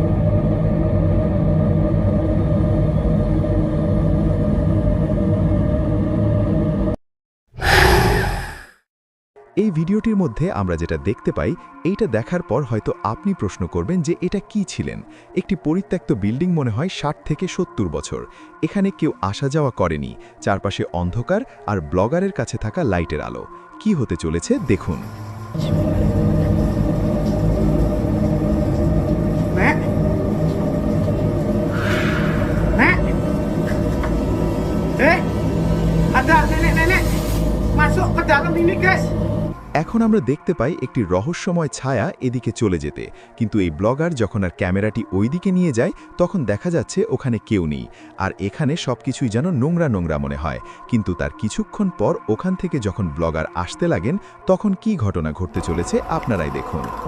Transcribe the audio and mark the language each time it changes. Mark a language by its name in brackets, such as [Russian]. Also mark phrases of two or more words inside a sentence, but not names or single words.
[Bangla] এই ভিডিওটির মধ্যে আমরা যেটা দেখতে পাই, এইটা দেখার পর হয়তো আপনি প্রশ্ন করবেন যে এটা কি ছিলেন। একটি পরিত্যক্ত বিল্ডিং, মনে হয় 60 থেকে 70 বছর। এখানে কেউ আসা যাওয়া করেনি, চারপাশে অন্ধকার আর ব্লগারের কাছে থাকা লাইটের আলো। কি হতে চলেছে দেখুন। [Indonesian] Ada nenek-nenek masuk ke dalam ini, guys. [Bangla] এখন আমরা দেখতে পাই একটি রহস্যময় ছায়া এদিকে চলে যেতে, কিন্তু এই ব্লগার যখন আর ক্যামেরাটি ওই দিকে নিয়ে যায়, তখন দেখা যাচ্ছে ওখানে কেউ নেই, আর এখানে সবকিছুই যেন নোংরা নোংরা মনে হয়। কিন্তু তার কিছুক্ষণ পর ওখান থেকে যখন ব্লগার আসতে লাগেন, তখন কি ঘটনা ঘটতে চলেছে আপনারাই দেখুন।